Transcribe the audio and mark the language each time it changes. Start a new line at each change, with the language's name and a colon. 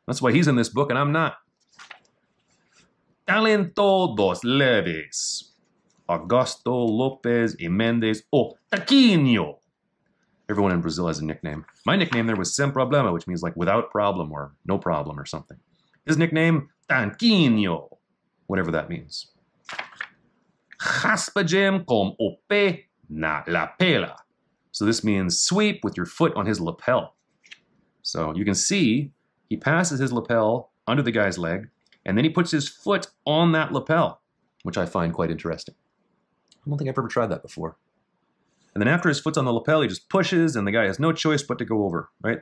English: That's why he's in this book, and I'm not.
Portuguese: Talento dos leves. Augusto Lopez y Mendes o Taquinho.
English: Everyone in Brazil has a nickname. My nickname there was Sem Problema, which means like without problem or no problem or something. His nickname, Tanquinho, whatever that means.
Portuguese: Raspagem com o pé na lapela.
English: So this means sweep with your foot on his lapel. So you can see he passes his lapel under the guy's leg, and then he puts his foot on that lapel, which I find quite interesting. I don't think I've ever tried that before. And then after his foot's on the lapel, he just pushes, and the guy has no choice but to go over, right?